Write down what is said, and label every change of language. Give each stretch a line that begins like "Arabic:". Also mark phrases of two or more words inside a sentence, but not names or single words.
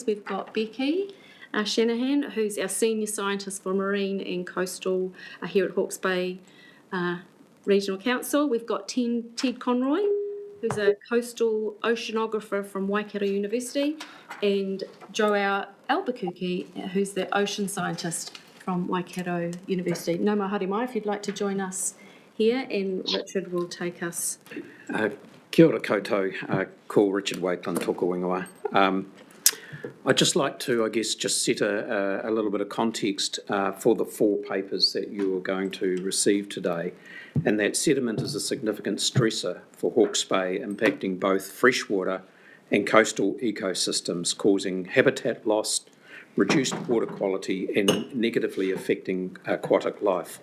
English: We've got Becky Shanahan, who's our Senior Scientist for Marine and Coastal here at Hawke's Bay Regional Council. We've got Ted Conroy, who's a Coastal Oceanographer from Waikato University, and Joao Albuquerque, who's the Ocean Scientist from Waikato University.
Māori: Nau mai haere mai,
English: if you'd like to join us here, and Richard will take us.
Māori: Kia ora koutou, ko Richard Wakeland tōku ingoa.
English: I'd just like to, just set a little bit of context for the 4 papers that you are going to receive today, and that sediment is a significant stressor for Hawke's Bay, impacting both freshwater and coastal ecosystems, causing habitat loss, reduced water quality, and negatively affecting aquatic life.